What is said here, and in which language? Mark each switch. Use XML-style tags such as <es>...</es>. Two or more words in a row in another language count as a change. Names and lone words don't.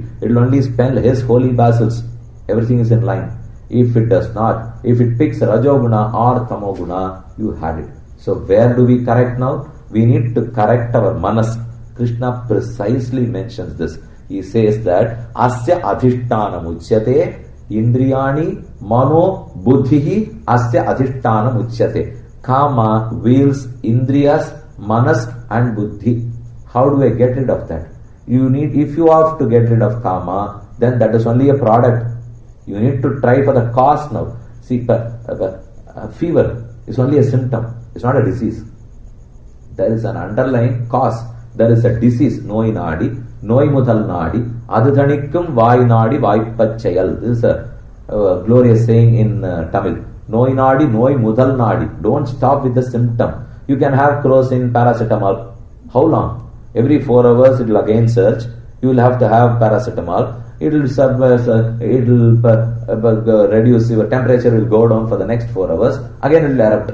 <en>It will only smell his holy basils. Everything is in line. If it does not, if it picks Rajoguna or Tamoguna, you had it. So where do we correct now? We need to correct our Manas. Krishna precisely mentions this. He says that</en> <sa>अस्य अधिष्ठानम् उच्यते इन्द्रियाणि मनो बुद्धिः अस्य अधिष्ठानम् उच्यते.</sa> <en>Kama wheels Indriyas, Manas and Buddhi. How do I get rid of that? If you have to get rid of Kama, then that is only a product. You need to try for the cause now. See, fever is only a symptom. It's not a disease. There is an underlying cause. There is a disease.</en> <ta>நோய் நாடி, நோய் முதல் நாடி, அதுதணிக்கும் வாய் நாடி வாய்ப்பச்செயல்.</ta> <en>This is a glorious saying in Tamil.</en> <ta>நோய் நாடி, நோய் முதல் நாடி.</ta> <en>Don't stop with the symptom. You can have crocin, paracetamol. How long? Every 4 hours it will again surge. You will have to have paracetamol. It will reduce, your temperature will go down for the next 4 hours. Again it will erupt.</en>